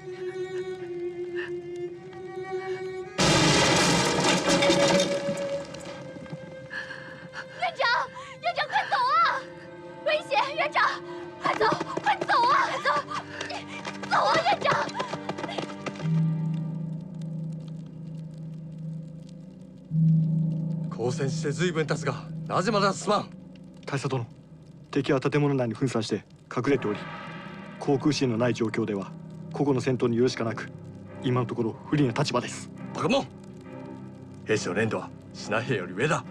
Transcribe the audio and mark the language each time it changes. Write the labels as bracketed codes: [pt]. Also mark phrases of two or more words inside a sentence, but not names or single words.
[zh] 院长，快走啊！危险！院长，快走，快走啊！走啊，院长！ [ja] 交戦して随分経つが、なぜまだ進まん？大佐殿、敵は建物内に分散して隠れており、航空支援のない状況では個々の戦闘によるしかなく、今のところ不利な立場です。バカモン！兵士の連度は品兵より上だ。